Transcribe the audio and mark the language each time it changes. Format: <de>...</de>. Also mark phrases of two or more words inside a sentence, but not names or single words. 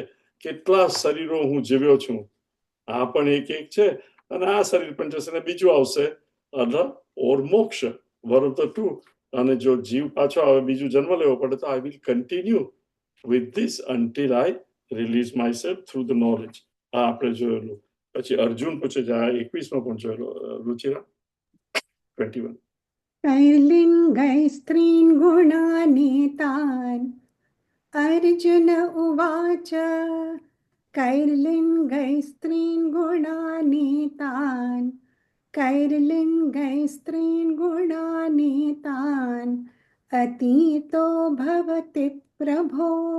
<gu>કેટલા શરીરો હું જીવ્યો છું, આ પણ એક છે, અને આ શરીર પણ જશે ને બીજું આવશે, અધ ઓર મોક્ષ,</gu> <en>one of the</en> <gu>2. અને જો જીવ પાછો આવે, બીજું જન્મ લેવો પડે, તો</gu> <en>I will continue with this until I release myself through the knowledge.</en> <gu>આ આપણે જોયેલું. પછી અર્જુન પૂછે છે, આ 21માં પણ જોયેલો, રુચિરા 21.</gu> <sa>कैर्लिङ्गैः स्त्रीन् गुणानेतान् अर्जुन उवाच कैर्लिङ्गैः स्त्रीन् गुणानेतान् कैर्लिङ्गैः स्त्रीन् गुणानेतान् अतीतो भवति प्रभो</sa>